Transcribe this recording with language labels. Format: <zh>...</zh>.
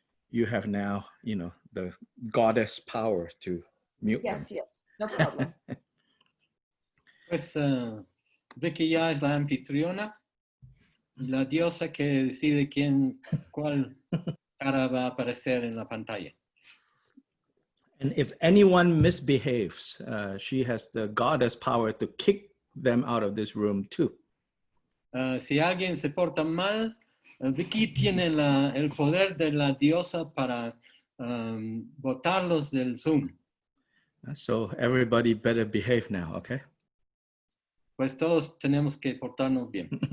<en>You have now, the goddess power to mute them. Yes, no problem.</en> <es>Pues Vicky ya es la anfitriona, la diosa que decide cuál cara va a aparecer en la pantalla.</es> <en>And if anyone misbehaves, she has the goddess power to kick them out of this room too.</en> <es>Si alguien se porta mal, Vicky tiene el poder de la diosa para botarlos del Zoom.</es> <en>So everybody better behave now, okay?</en> <es>Pues todos tenemos que portarnos bien.</es>